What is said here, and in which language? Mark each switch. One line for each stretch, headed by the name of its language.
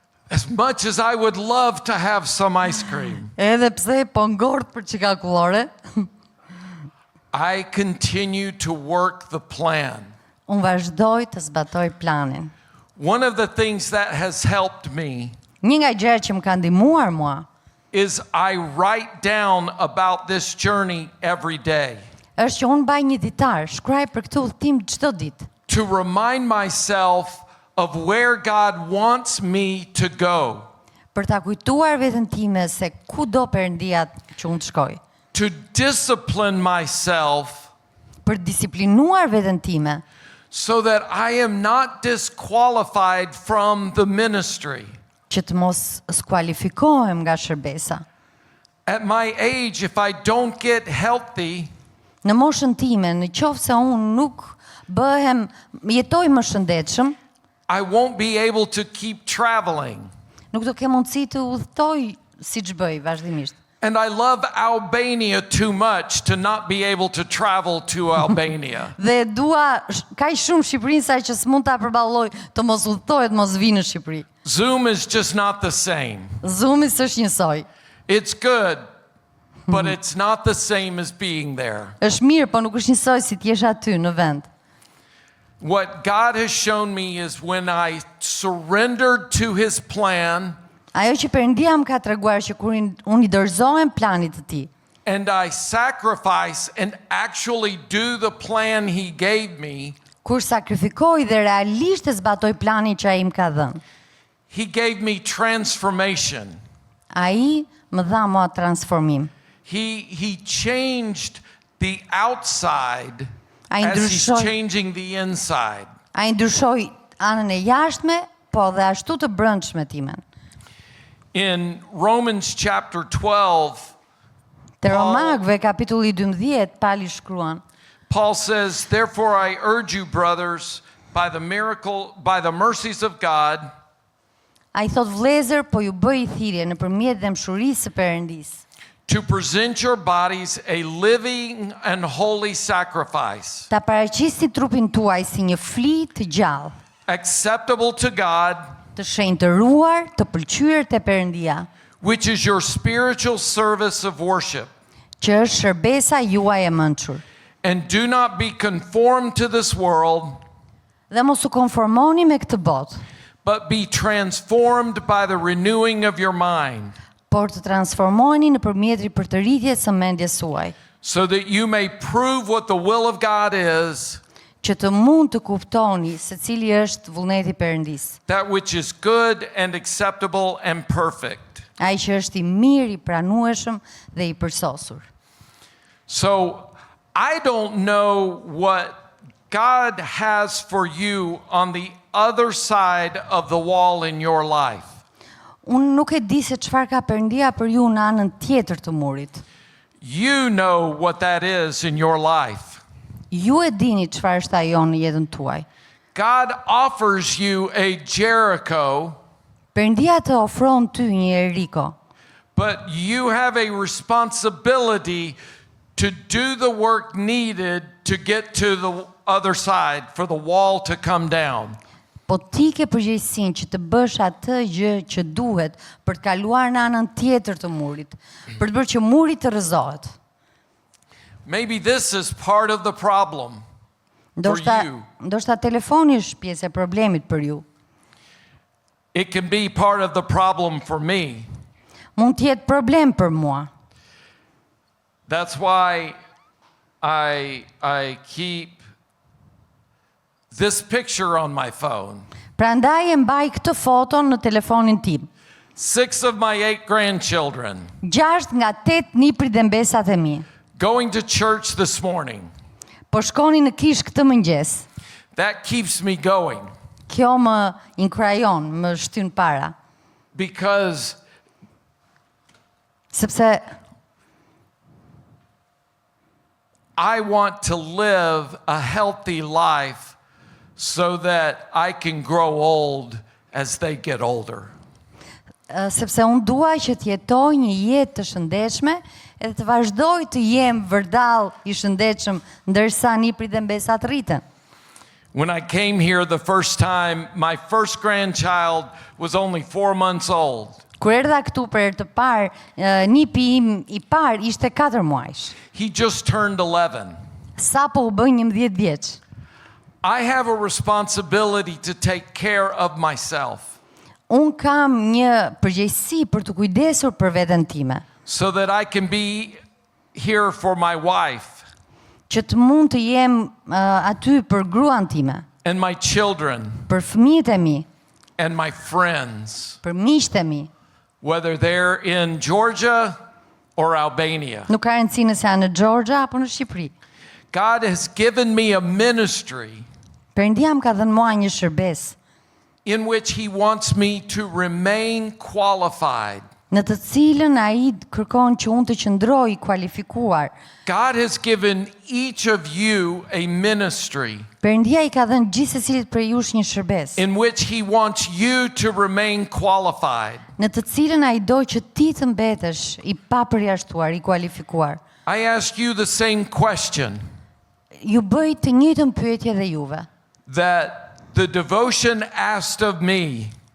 English: As much as I would love to have some ice cream,
Albanian: Edhe pse po ngort për çika akullore,
English: I continue to work the plan.
Albanian: unë vazhdoj të zbatoj planin.
English: One of the things that has helped me
Albanian: Një nga gjërat që më kanë ndihmuar mua
English: is I write down about this journey every day
Albanian: është që unë mbaj një ditar, shkruaj për këtë udhtim çdo ditë,
English: to remind myself of where God wants me to go,
Albanian: për ta kujtuar veten time se ku do Perëndia që unë të shkoj,
English: to discipline myself
Albanian: për disiplinuar veten time,
English: so that I am not disqualified from the ministry.
Albanian: që të mos skualifikohem nga shërbesa.
English: At my age, if I don't get healthy,
Albanian: Në moshën time, në qoftë se unë nuk jetoj më shëndetshëm,
English: I won't be able to keep traveling.
Albanian: nuk do kem mundësi të udhtoj siç bëj vazhdimisht.
English: And I love Albania too much to not be able to travel to Albania.
Albanian: Dhe dua kaq shumë Shqipërinë sa që s'mund ta përballoj të mos udhtohet, mos vi në Shqipëri.
English: Zoom is just not the same.
Albanian: Zoomi s'është njësoj.
English: It's good, but it's not the same as being there.
Albanian: Është mirë, po nuk është njësoj si t'jesh aty në vend.
English: What God has shown me is when I surrendered to His plan
Albanian: Ajo që Perëndia më ka treguar që kur unë I dorëzohem planit të Tij,
English: and I sacrifice and actually do the plan He gave me,
Albanian: kur sakrifikoj dhe realisht e zbatoj planin që ai më ka dhënë,
English: He gave me transformation.
Albanian: ai më dha mua transformim.
English: He changed the outside
Albanian: Ai
English: as He's
Albanian: ndryshoi,
English: changing the inside.
Albanian: ai ndryshoi anën e jashtme, po dhe ashtu të brendshme timen.
English: In Romans chapter 12,
Albanian: Te Romakëve kapitulli 12 Pali shkruan:
English: Paul says, "Therefore I urge you, brothers, by the mercies of God,
Albanian: Ai thot vëllezër, po ju bëj thirrje nëpërmjet dëmshurisë së Perëndisë,
English: to present your bodies a living and holy sacrifice,
Albanian: Ta paraqisni trupin tuaj si një fli të gjallë,
English: acceptable to God,
Albanian: të shenjtëruar, të pëlqyer te Perëndia,
English: which is your spiritual service of worship.
Albanian: që është shërbesa juaj e mençur.
English: And do not be conformed to this world,
Albanian: Dhe mos u konformoni me këtë botë,
English: but be transformed by the renewing of your mind,
Albanian: por të transformoheni nëpërmjet ripërtëritjes së mendjes suaj,
English: so that you may prove what the will of God is,
Albanian: që të mund të kuptoni se cili është vullneti i Perëndisë,
English: that which is good and acceptable and perfect.
Albanian: ai që është i mirë, i pranueshëm dhe i përsosur.
English: So I don't know what God has for you on the other side of the wall in your life.
Albanian: Unë nuk e di se çfarë ka Perëndia për ju në anën tjetër të murit.
English: You know what that is in your life.
Albanian: Ju e dini çfarë është ajo në jetën tuaj.
English: God offers you a Jericho,
Albanian: Perëndia të ofron ty një Jeriko,
English: but you have a responsibility to do the work needed to get to the other side for the wall to come down.
Albanian: po ti ke përgjegjësinë që të bësh atë gjë që duhet për të kaluar në anën tjetër të murit, për të bërë që muri të rrëzohet.
English: Maybe this is part of the problem for
Albanian: Ndoshta,
English: you.
Albanian: ndoshta telefoni është pjesë e problemit për ju.
English: It can be part of the problem for me.
Albanian: Mund të jetë problem për mua.
English: That's why I keep this picture on my phone.
Albanian: Prandaj e mbaj këtë foton në telefonin tim.
English: 6 of my 8 grandchildren
Albanian: 6 nga 8 niprit dhe mbesat e mi.
English: going to church this morning.
Albanian: Po shkoni në kish këtë mëngjes.
English: That keeps me going
Albanian: Kjo më inkrajon, më shtyn para.
English: because
Albanian: Sepse
English: I want to live a healthy life so that I can grow old as they get older.
Albanian: sepse unë dua që të jetoj një jetë të shëndetshme edhe të vazhdoj të jem vërdall i shëndetshëm ndërsa niprit dhe mbesat rriten.
English: When I came here the first time, my first grandchild was only 4 months old.
Albanian: Kur erdha këtu për herë të parë, nipi im i parë ishte 4 muajsh.
English: He just turned 11.
Albanian: Sapo u bë 11 vjeç.
English: I have a responsibility to take care of myself
Albanian: Un kam një përgjegjësi për të kujdesur për veten time,
English: so that I can be here for my wife
Albanian: që të mund të jem aty për gruan time,
English: and my children
Albanian: për fëmijët e mi,
English: and my friends,
Albanian: për miqtë e mi.
English: whether they're in Georgia or Albania.
Albanian: Nuk ka rëndësi nëse janë në Georgia apo në Shqipëri.
English: God has given me a ministry
Albanian: Perëndia më ka dhënë mua një shërbes
English: in which He wants me to remain qualified.
Albanian: në të cilën ai kërkon që unë të qëndroj i kualifikuar.
English: God has given each of you a ministry
Albanian: Perëndia i ka dhënë gjithsecilit prej jush një shërbes,
English: in which He wants you to remain qualified.
Albanian: në të cilën ai do që ti të mbetesh i papërjashtuar, i kualifikuar.
English: I ask you the same question
Albanian: Ju bëj të njëjtën pyetje dhe juve.
English: that the devotion asked of me.